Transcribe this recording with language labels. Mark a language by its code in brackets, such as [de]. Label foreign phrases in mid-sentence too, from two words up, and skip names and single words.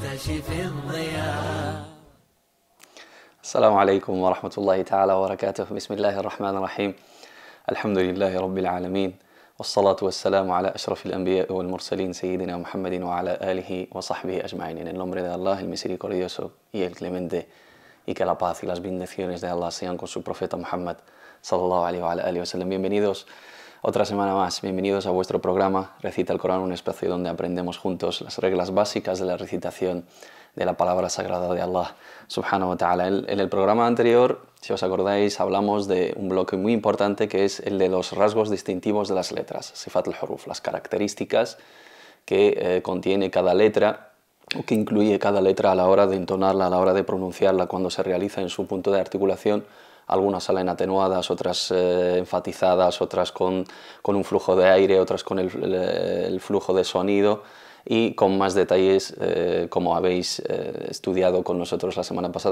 [ar] في الضياء. السلام عليكم ورحمة الله تعالى وبركاته. بسم الله الرحمن الرحيم. الحمد لله رب العالمين والصلاة والسلام على أشرف الأنبياء والمرسلين سيدنا محمد وعلى آله وصحبه أجمعين. [es] En el nombre de Allah, el misericordioso y el clemente, y que la paz y las bendiciones de Allah sean con su profeta Muhammad [ar] صلى الله عليه وسلم. [es] Bienvenidos otra semana más, bienvenidos a vuestro programa Recita el Corán, un espacio donde aprendemos juntos las reglas básicas de la recitación de la palabra sagrada de Allah [ar] سبحانه وتعالى. [es] En el programa anterior, si os acordáis, hablamos de un bloque muy importante que es el de los rasgos distintivos de las letras, [ar] صفات الحروف, [es] las características que contiene cada letra o que incluye cada letra a la hora de entonarla, a la hora de pronunciarla, cuando se realiza en su punto de articulación. Algunas salen atenuadas, otras enfatizadas, otras con un flujo de aire, otras con el flujo de sonido, y con más detalles, como habéis estudiado con nosotros la semana pasada.